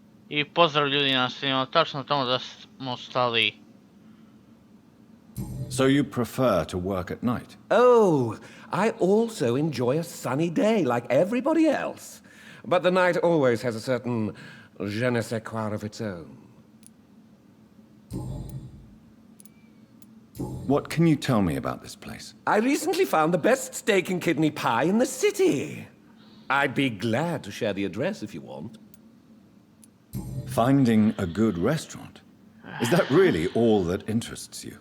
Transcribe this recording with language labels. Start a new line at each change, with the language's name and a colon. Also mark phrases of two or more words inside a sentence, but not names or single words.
Serbian: I pozdrav ljudi na snimamo tačno tamo da smo stali.
English: So you prefer to work at night? Oh, I also enjoy a sunny day like everybody else. But the night always has a certain
French: je ne sais quoi
English: of its own. What can you tell me about this place? I recently found the best steak and kidney pie in the city. I'd be glad to share the address if you want. Finding a good restaurant? Is that really all that interests you?